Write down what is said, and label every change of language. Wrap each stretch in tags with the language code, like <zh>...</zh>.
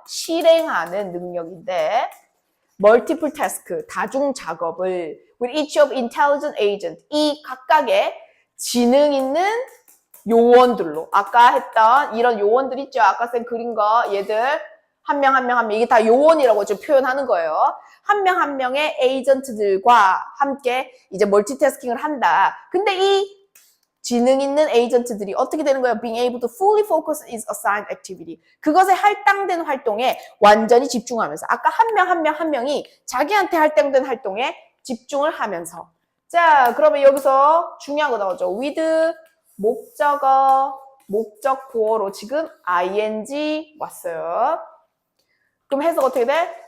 <ko>실행하는 능력인데</ko> <en>multiple task,</en> <ko>다중 작업을</ko> <en>with each of intelligent agent,</en> <ko>이 각각의 지능 있는 요원들로 아까 했던 이런 요원들 있죠? 아까 쌤 그린 거 얘들 한 명 이게 다 요원이라고 지금 표현하는 거예요. 한 명 한 명의 에이전트들과 함께 이제 멀티태스킹을 한다. 근데 이 지능 있는 에이전트들이 어떻게 되는 거예요?</ko> <en>Being able to fully focus is assigned activity.</en> <ko>그것에 할당된 활동에 완전히 집중하면서 아까 한 명이 자기한테 할당된 활동에 집중을 하면서 자, 그러면 여기서 중요한 거 나오죠. with 목적어, 목적 보어로 지금 ing 왔어요. 그럼 해석 어떻게 돼?</ko>